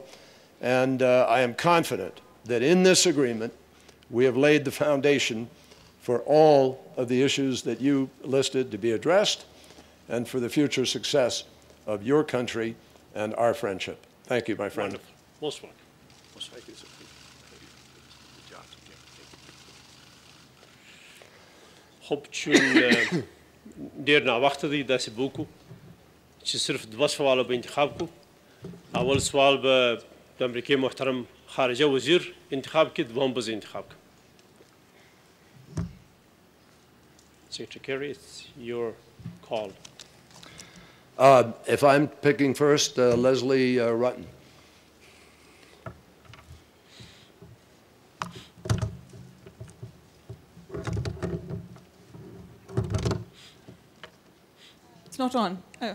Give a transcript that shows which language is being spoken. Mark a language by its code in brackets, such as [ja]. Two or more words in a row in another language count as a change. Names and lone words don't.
[en] And I am confident that in this agreement, we have laid the foundation for all of the issues that you listed to be addressed and for the future success of your country and our friendship. Thank you, my friend. Wonderful. Most welcome. Most welcome. [ps] خب چون ډیر ناوخته دی داسې به وکړو چې صرف دوه سواله به انتخاب کړو. اول سوال به د امریکې محترم خارجه وزیر انتخاب کړي، دوم به زه انتخاب کړم. [en] Secretary Kerry, it's your call. If I'm picking first, Leslie Rutten. It's not on. Oh.